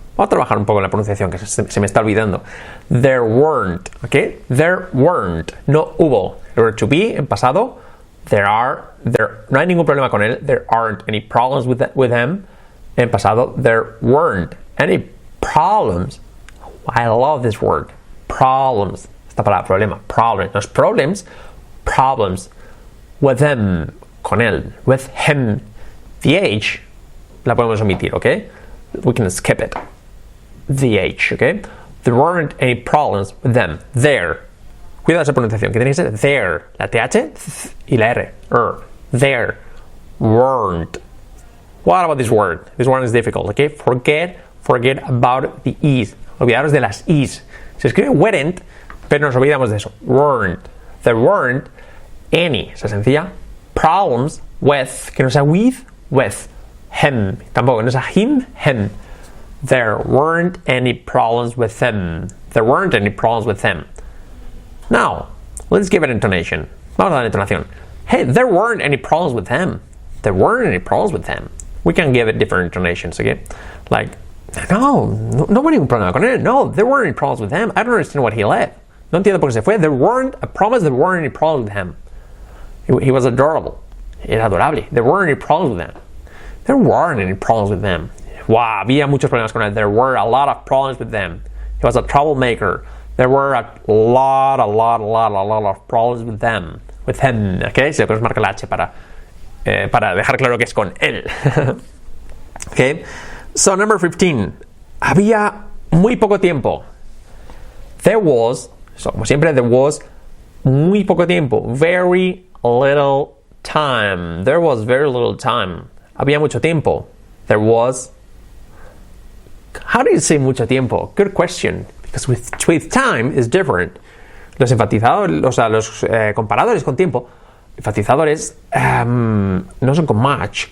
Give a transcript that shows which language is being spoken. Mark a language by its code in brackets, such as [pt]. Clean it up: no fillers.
[es] Vamos a trabajar un poco en la pronunciación que se me está olvidando. [en] There weren't, okay? There weren't. [es] No hubo. El verbo to be en pasado. No hay ningún problema con él. [en] There aren't any problems with him. [es] En pasado, [en] there weren't any problems. I love this word. Problems. [es] Esta palabra, problema. [en] Problems. No es problems. With them. [es] Con él. [en] With him. The H [es] la podemos omitir, [en] okay? We can skip it. The H, okay? There weren't any problems with them. There. [es] Cuidado esa pronunciación, que tiene que ser there. La TH y la R. [en] There. Weren't. What about this word? This one is difficult, okay? Forget about the E's. [es] Olvidaros de las E's. Se escribe weren't, pero nos olvidamos de eso. [en] Weren't. There weren't any, [es] esa sencilla, [en] problems with, [es] que no sea [en] with him. [es] Tampoco, no sea [en] him. There weren't any problems with him. There weren't any problems with him. Now, let's give it intonation. [es] Vamos a dar entonación. [en] Hey, there weren't any problems with him. There weren't any problems with him. We can give it different intonations, okay? [es] Like, no hubo ningún problema con él. [en] No, there weren't any problems with him. I don't understand what he left. [es] No entiendo por qué se fue. [en] There weren't any problems with him. He was adorable. [es] Era adorable. [en] There weren't any problems with him. There weren't any problems with them. [es] Wow, había muchos problemas con él. [en] There were a lot of problems with them. He was a troublemaker. There were a lot of problems with them. With him, okay? [es] Se puede marcar la H para dejar claro que es con él. Okay? [en] So, number 15. [es] Había muy poco tiempo. [en] There was, so, [es] como siempre, [en] there was [es] muy poco tiempo. [en] Very little time. There was very little time. [es] Había mucho tiempo. [en] There was. How do you say mucho tiempo? Good question. Because with time is different. [es] Los enfatizadores, o sea, los comparadores con tiempo, enfatizadores no son con much.